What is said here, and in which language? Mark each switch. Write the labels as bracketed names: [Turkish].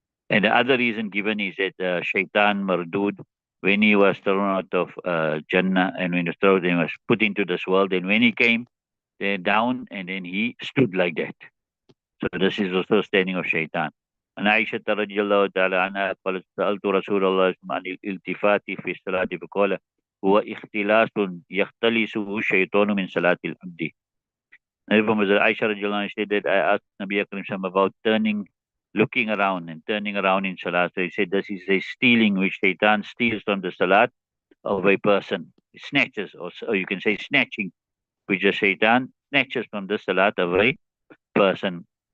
[English] And the other reason given is that Shaitan Mardud, when he was thrown out of Jannah, and when he was thrown, he was put into this world, and when he came down, and then he stood like that. So this is also standing of Shaitan. [Arabic] And Aisha radiallahu ta'ala anha قالت سألت رسول الله عن الالتفات في الصلاة فقال هو اختلاس يختلسه الشيطان من صلاة العبد. [English] And from Aisha radiallahu anha said that I asked Nabi Akram about looking around and turning around in salat. So he said this is a stealing which Shaitan steals from the salat of a person. It snatches, or you can say snatching, which the Shaitan snatches from the salat of a person.